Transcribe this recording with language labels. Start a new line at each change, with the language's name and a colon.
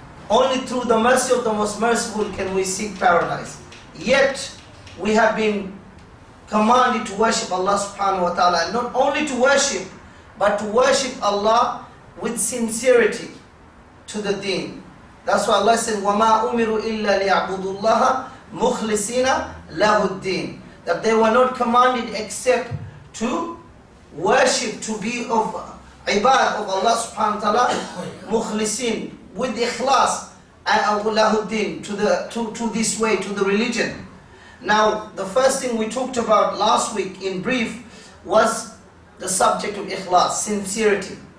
English: Only through the mercy of the most merciful can we seek paradise. Yet we have been commanded to worship Allah subhanahu wa ta'ala, and not only to worship, but to worship Allah with sincerity to the deen. That's why Allah said,
Arabic: وَمَا أُمِرُوا إِلَّا لِيَعْبُدُوا اللَّهَ مُخْلِصِينَ لَهُ الدِّينَ.
English: That they were not commanded except to worship, to be of ibad of Allah subhanahu wa ta'ala, mukhlisin, with ikhlas, and lahu din, to this way, to the religion. Now, the first thing we talked about last week in brief was the subject of ikhlas, sincerity.